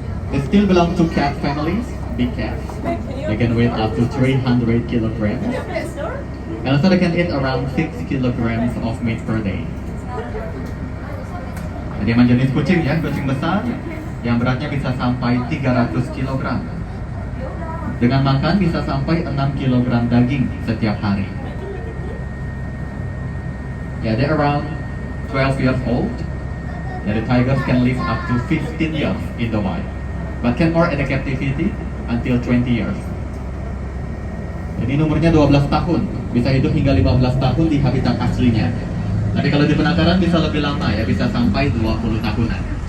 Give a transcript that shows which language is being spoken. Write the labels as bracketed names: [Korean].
[English] They still belong to cat families, big cats. They can weigh up to 300 kilograms. And also they can eat around 6 kilograms of meat per day. [Indonesian] Jadi emang jenis kucing ya, kucing besar yang beratnya bisa sampai 300 kilogram. Dengan makan bisa sampai 6 kilogram daging setiap hari. [English] Yeah, they're around 12 years old. The tigers can live up to 15 years in the wild, but can more in the captivity until 20 years. [Indonesian] Jadi umurnya 12 tahun, bisa hidup hingga 15 tahun di habitat aslinya. Tapi kalau di penangkaran bisa lebih lama ya, bisa sampai 20 tahunan.